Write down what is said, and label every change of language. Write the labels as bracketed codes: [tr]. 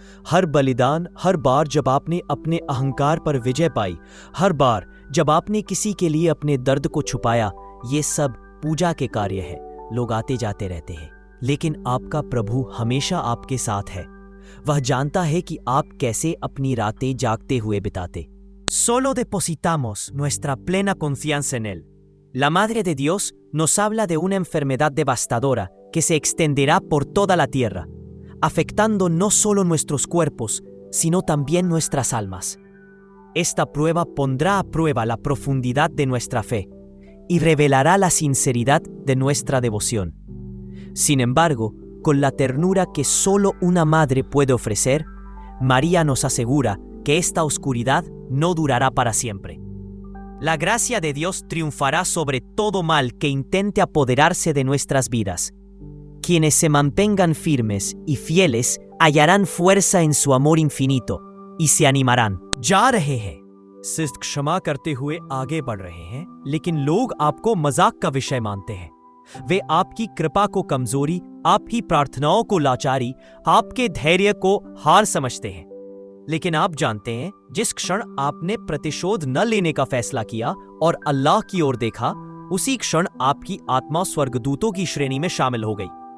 [hi] हर बलिदान, हर बार जब आपने अपने अहंकार पर विजय पाई, हर बार जब आपने किसी के लिए अपने दर्द को छुपाया, ये सब पूजा के कार्य है। लोग आते जाते रहते हैं, लेकिन आपका प्रभु हमेशा आपके साथ है। वह जानता है कि आप कैसे अपनी रातें जागते हुए बिताते। [es] Solo depositamos nuestra plena confianza en él. La Madre de Dios nos habla de una enfermedad devastadora que se extenderá por toda la tierra, afectando no solo nuestros cuerpos, sino también nuestras almas. Esta prueba pondrá a prueba la profundidad de nuestra fe y revelará la sinceridad de nuestra devoción. Sin embargo, con la ternura que solo una madre puede ofrecer, María nos asegura que esta oscuridad no durará para siempre. La gracia de Dios triunfará sobre todo mal que intente apoderarse de nuestras vidas. Quienes se mantengan firmes y fieles hallarán fuerza en su amor infinito y se animarán. [hi] जा रहे हैं, सिर्फ क्षमा करते हुए आगे बढ़ रहे हैं, लेकिन लोग आपको मजाक का विषय मानते हैं। वे आपकी कृपा को कमजोरी, आपकी प्रार्थनाओं को लाचारी, आपके धैर्य को हार समझते हैं। लेकिन आप जानते हैं, जिस क्षण आपने प्रतिशोध न लेने का फैसला किया और अल्लाह की ओर देखा, उसी क्षण आपकी आत्मा स्वर्गदूतों की श्रेणी में शामिल हो गई।